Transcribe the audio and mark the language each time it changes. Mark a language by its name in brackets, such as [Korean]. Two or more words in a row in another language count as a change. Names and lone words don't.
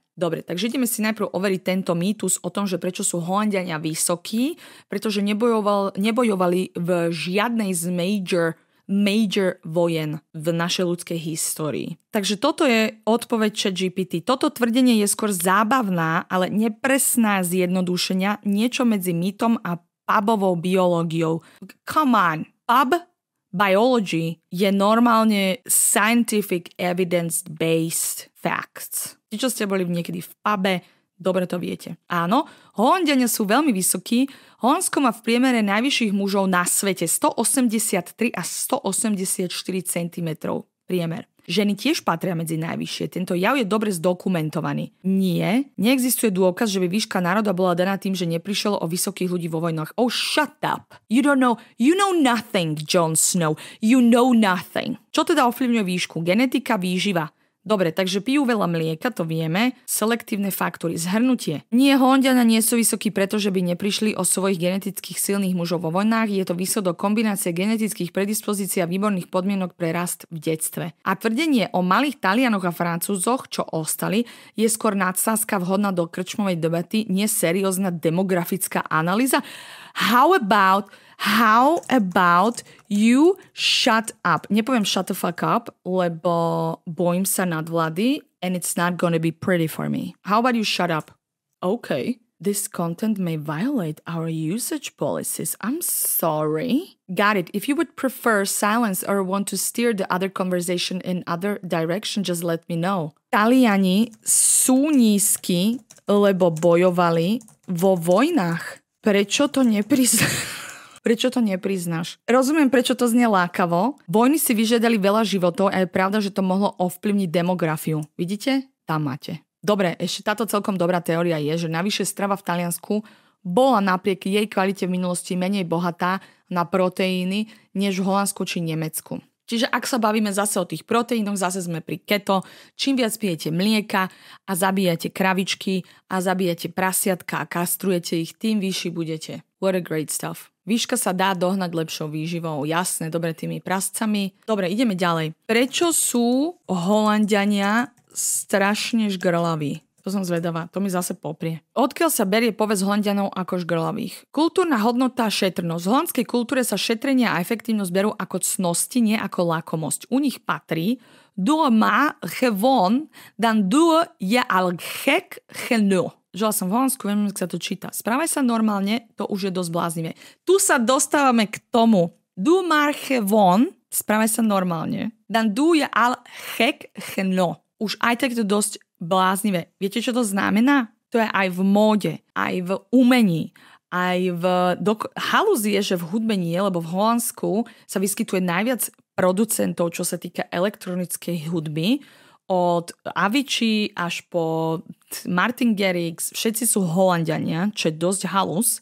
[Slovak] Dobre, takže ideme si najprv overiť tento mýtus o tom, že prečo sú Holanďania vysokí, pretože nebojovali v žiadnej z major vojen v našej ľudskej histórii. Takže toto je odpoveď ChatGPT. Toto tvrdenie je skôr zábavná, ale nepresná zjednodušenia, niečo medzi mýtom a pubovou biológiou. [English] Come on, pub biology [Slovak] je normálne [English] scientific evidence-based facts. [Slovak] Tí, čo ste boli niekedy v pube, dobre to viete. Áno, Holanďania sú veľmi vysokí. Holandsko má v priemere najvyšších mužov na svete 183 a 184 cm priemer. Ženy tiež patria medzi najvyššie. Tento jav je dobre zdokumentovaný. Neexistuje dôkaz, že by výška národa bola daná tým, že neprišlo o vysokých ľudí vo vojnách. [English] Oh, shut up. You know nothing, Jon Snow. You know nothing. [Slovak] Čo teda ovplyvňuje výšku? Genetika, výživa. Dobre, takže pijú veľa mlieka, to vieme. Selektívne faktory. Zhrnutie. Nie, Holanďania nie sú vysokí, pretože by neprišli o svojich genetických silných mužov vo vojnách. Je to výsledok kombinácie genetických predispozícií a výborných podmienok pre rast v detstve. A tvrdenie o malých Talianoch a Francúzoch, čo ostali, je skôr nadsázka vhodná do krčmovej debaty, nie seriózna demografická analýza. [English] How about you shut up? Nepoviem shut the fuck up, [Slovak] lebo bojím sa nadvlády [English] and it's not gonna be pretty for me. How about you shut up? Okay. This content may violate our usage policies. I'm sorry. Got it. If you would prefer silence or want to steer the other conversation in other direction, just let me know. [Slovak] Taliani sú nízki, lebo bojovali vo vojnách. Prečo to nepriznáš? Rozumiem, prečo to znie lákavo. Vojny si vyžiadali veľa životov a je pravda, že to mohlo ovplyvniť demografiu. Vidíte? Tam máte. Dobre, ešte táto celkom dobrá teória je, že navyše strava v Taliansku bola napriek jej kvalite v minulosti menej bohatá na proteíny než v Holandsku či Nemecku. Čiže ak sa bavíme zase o tých proteínoch, zase sme pri keto, čím viac pijete mlieka a zabíjate kravičky a zabíjate prasiatka a kastrujete ich, tým vyšší budete. [English] What a great stuff. [Slovak] Výška sa dá dohnať lepšou výživou, jasné, dobre tými prascami. Dobre, ideme ďalej. Prečo sú Holanďania strašne žgrlaví? To som zvedavá, to mi zase poprie. Odkiaľ sa berie povesť Holanďanov ako žgrlavých? Kultúrna hodnota a šetrnosť. V holandskej kultúre sa šetrenie a efektívnosť berú ako cnosti, nie ako lakomosť. U nich patrí [Dutch] doe ma gewoon dan doe je al gek genoeg. [Slovak] Žila som v Holandsku, viem, ako sa to číta. Správaj sa normálne, to už je dosť bláznivé. Tu sa dostávame k tomu. [Dutch] Doe maar gewoon, [Slovak] správaj sa normálne, [Dutch] dan doe je al gek genoeg. [Slovak] Už aj tak to dosť bláznivé. Viete, čo to znamená? To je aj v móde, aj v umení, aj v... Halúz je, že v hudbe nie, lebo v Holandsku sa vyskytuje najviac producentov, čo sa týka elektronickej hudby. Od Avicii až po Martin Garrix, všetci sú Holanďania, čo je dosť halúz.